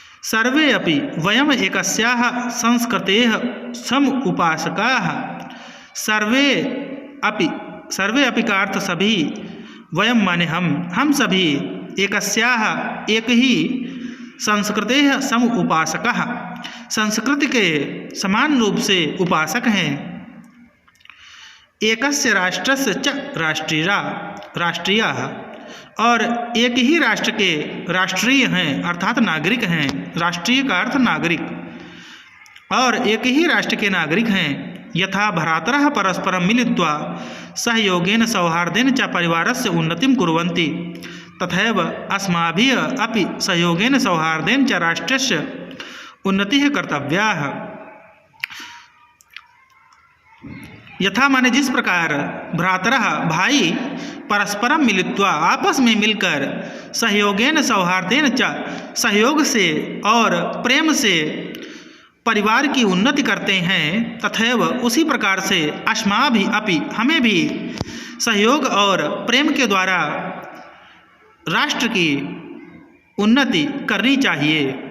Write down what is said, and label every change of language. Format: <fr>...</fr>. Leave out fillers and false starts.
<sa>सर्वे अपि वयम एकस्याः संस्कृतेः समुपासकाः, सर्वे अपि</sa> <hi>का अर्थ सभी,</hi> <sa>वयम</sa> <hi>माने हम सभी,</hi> <sa>एकस्याः एक ही, संस्कृतेः सम उपासकः</sa> <hi>संस्कृति के समान रूप से उपासक हैं।</hi> <sa>एकस्य राष्ट्रस्य च राष्ट्रीयः</sa> <hi>और एक ही राष्ट्र के राष्ट्रीय हैं अर्थात नागरिक हैं। राष्ट्रीय का अर्थ नागरिक, और एक ही राष्ट्र के नागरिक हैं।</hi> <sa>यथा भ्रातरः परस्परं मिलित्वा सहयोगेन सौहार्देन च परिवारस्य उन्नतिं कुर्वन्ति, तथैव अस्माभिः अपि सहयोगेन सौहार्देन च राष्ट्रस्य उन्नतिः कर्तव्या।</sa> <hi>यथा माने जिस प्रकार भ्रातरः भाई</hi> <sa>परस्परम मिलित्वा</sa> <hi>आपस में मिलकर</hi> <sa>सहयोगेन सौहार्देन च</sa> <hi>सहयोग से और प्रेम से परिवार की उन्नति करते हैं, तथैव उसी प्रकार से</hi> <sa>अस्माभि अपि</sa> <hi>हमें भी सहयोग और प्रेम के द्वारा राष्ट्र की उन्नति करनी चाहिए।</hi>